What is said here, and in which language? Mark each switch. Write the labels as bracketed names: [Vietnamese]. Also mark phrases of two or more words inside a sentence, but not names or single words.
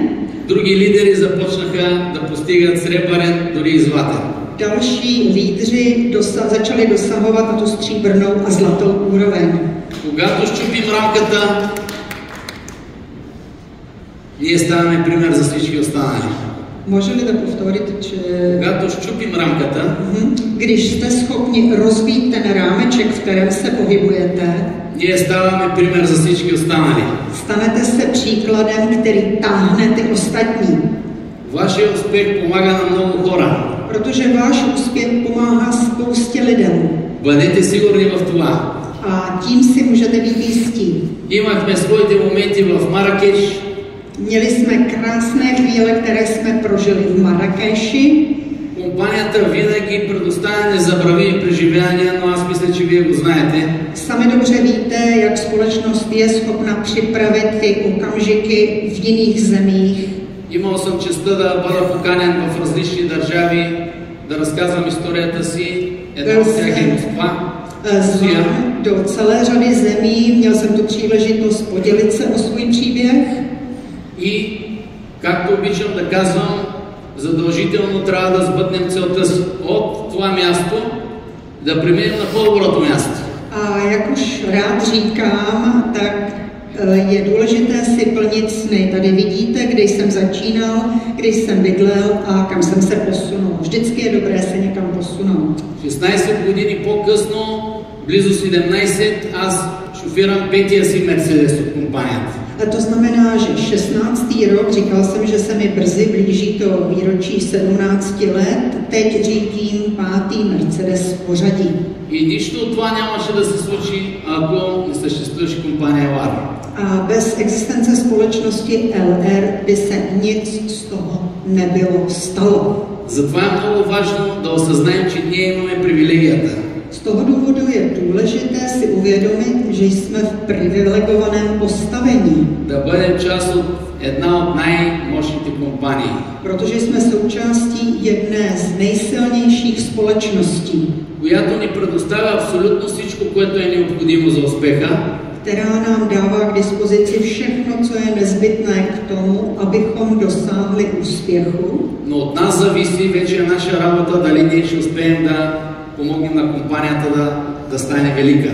[Bulgarian] други лидери започнаха да постигат сребърен, дори и златен. [Czech] další lídři začali dosahovat na tu stříbrnou a zlatou úroveň. [Bulgarian] Когато щупим рамката, ние ставаме пример за всички останали. Може ли да повторите, че... Когато щупим рамката, [Czech] Když jste schopni rozbít ten rámeček, v kterém se pohybujete, [Bulgarian] ние ставаме пример за всички останали. [Czech] stanete se příkladem, který táhne ty ostatní. [Bulgarian] Вашия успех помага на много хора. [Czech] Protože váš úspěch pomáhá spoustě lidem. [Bulgarian] Бъдете сигурни в това. [Czech] A tím si můžete být jistí. [Bulgarian] Имахме своите моменти в Маракеш. [Czech] Měli jsme krásné chvíle, které jsme prožili v Marrakeši. [Bulgarian] Компанията винаги предоставя незабравими преживявания, но аз мисля, че вие го знаете. [Czech] Sami dobře víte, jak společnost je schopna připravit ty okamžiky v jiných zemích. [Bulgarian] Имал съм честта да бъда поканен в различни държави, да разказвам историята си. Една от тях е Москва. [Czech] Do celé řady zemí měl jsem tu příležitost podělit se o svůj příběh. [Bulgarian] И, както обичам да казвам, задължително трябва да сбъднем целта си от това място, да преминем на по-доброто място. [Czech] A jak už rád říkám, tak je důležité si plnit sny. Tady vidíte, kde jsem začínal, kde jsem bydlel a kam jsem se posunul. Vždycky je dobré se někam posunout. [Bulgarian] 16 години по-късно, близо 17, аз шофирам 5-тия си Мерцедес от компанията. [Czech] To znamená, že 16. rok, říkal jsem, že se mi brzy blíží to výročí 17 let, teď řídím 5. Mercedes v pořadí. [Bulgarian] И нищо от това нямаше да се случи, ако не съществуваше компания LR. [Czech] A bez existence společnosti LR by se nic z toho nebylo stalo. [Bulgarian] Затова е много важно да осъзнаем, че ние имаме привилегията. [Czech] Z toho důvodu je důležité si uvědomit, že jsme v privilegovaném postavení. [Bulgarian] Да бъдем част от една от най-мощните компании. [Czech] Protože jsme součástí jedné z nejsilnějších společností, [Bulgarian] която ни предоставя абсолютно всичко, което е необходимо за успеха. [Czech] Která nám dává k dispozici všechno, co je nezbytné k tomu, abychom dosáhli úspěchu. [Bulgarian] Но от нас зависи вече наша работа дали ние ще успеем да помогнем на компанията да стане велика.